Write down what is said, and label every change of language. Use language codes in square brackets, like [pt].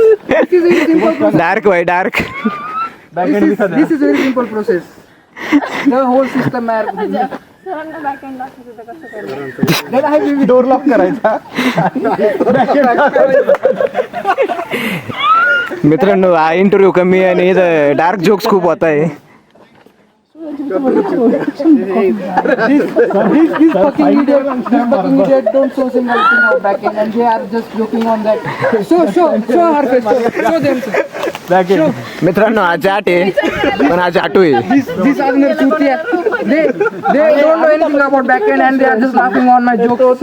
[en] This is very simple process. Dark why dark This is very simple process. The whole system are. [mr] सरांना backend दाखवायचं तर कसं करणार? [en] Then I will [mr] door lock करायचा. मित्रांनो हा इंटरव्ह्यू कमी आणि डार्क जोक्स खूप होत आहे. [en] These fucking idiot don't show single thing of backend and they are just joking on that. Show our face. Show them. [mr] मित्रांनो हा जाट आहे पण हा जाटू आहे. [en] These are the chutia. They don't know anything about backend and they are just laughing on my jokes.